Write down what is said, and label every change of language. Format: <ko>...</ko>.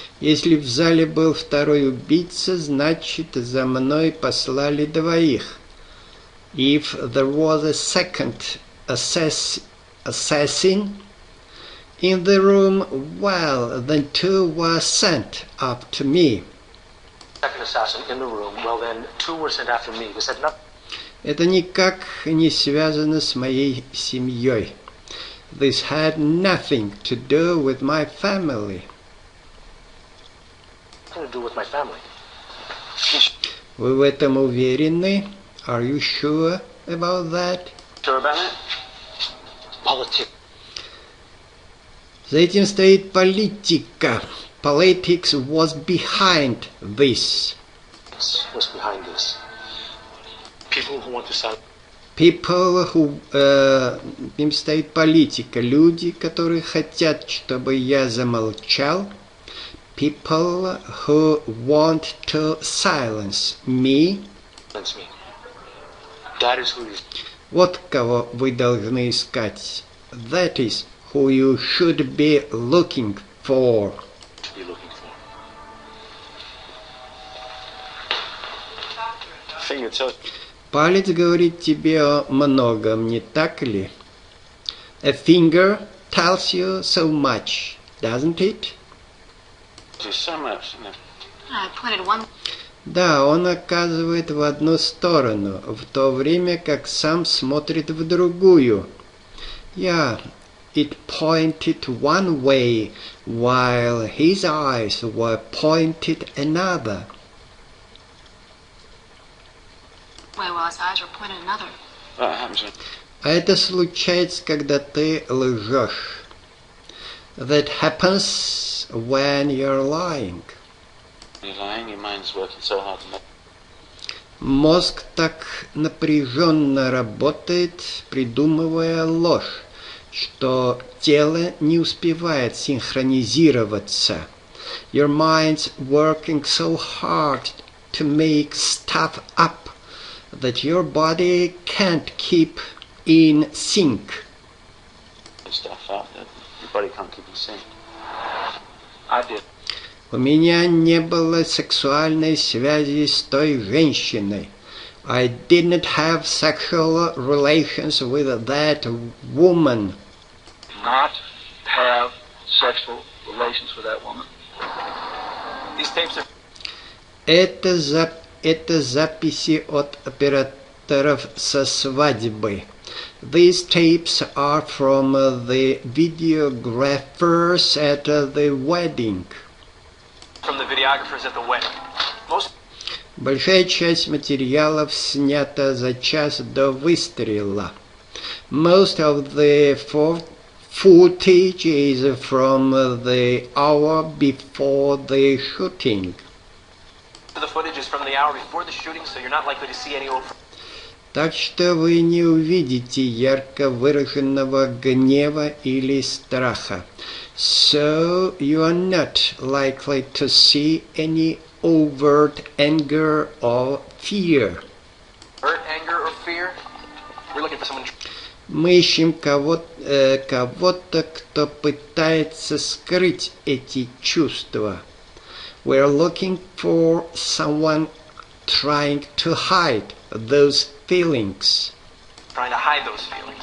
<ru>Если в зале был второй убийца, значит, за мной послали двоих.</ru> <en>If there was a second assassin in the room, well, then two were sent up to me. second assassin in the room, well then, two were sent after me. They said nothing.</en> <ru>Это никак не связано с моей семьей.</ru> <en>This had nothing to do with my family. Nothing to do with my family.</en> <ru>Вы в этом уверены?</ru> <en>Are you sure about that? Sure about it? Politics.</en> <ru>За этим стоит политика.</ru> <en>Politics was behind this. Was behind this. People who want to sell. People who...</en> <ru>им стоит политика. Люди, которые хотят, чтобы я замолчал.</ru> <en>people who want to silence me. That's me. That is who you...</en> <ru>Вот кого вы должны искать.</ru> <en>That is who you should be looking for. Be looking for. Finger tells</en> <ru>Палец говорит тебе о многом, не так ли?</ru> <en>A finger tells you so much, doesn't it? you so much. You know. I pointed one.</en> <ru>Да, он оказывает в одну сторону, в то время как сам смотрит в другую.</ru> <en>Yeah, it pointed one way, while his eyes were pointed another. Way while his eyes were pointed another. That happens when</en> <ru>А это случается, когда ты лжешь.</ru> <en>That happens when you're lying. you're lying, your mind's working so hard to make.</en> <ru>Мозг так напряженно работает, придумывая ложь, что тело не успевает синхронизироваться.</ru> <en>Your mind's working so hard to make stuff up that your body can't keep in sync. Stuff up that your body can't keep in sync. I did.</en> <ru>У меня не было сексуальной связи с той женщиной.</ru> <en>I didn't have sexual relations with that woman. Not have sexual relations with that woman. These tapes are...</en> <ru>Это записи от операторов со свадьбы.</ru> <en>These tapes are from the videographers at the wedding. From the videographers at the wedding. Most...</en> <ru>Большая часть материалов снята за час до выстрела.</ru> <en>Most of the footage is from the hour before the shooting. The footage is from the hour before the shooting, so you're not likely to see any old...</en> <ru>Так что вы не увидите ярко выраженного гнева или страха.</ru> <en>So you are not likely to see any overt anger or fear. Hurt, anger, or fear? We're looking for someone...</en> <ru>Мы ищем кого-то, кто пытается скрыть эти чувства.</ru> <en>We're looking for someone trying to hide those feelings. Trying to hide those feelings.</en>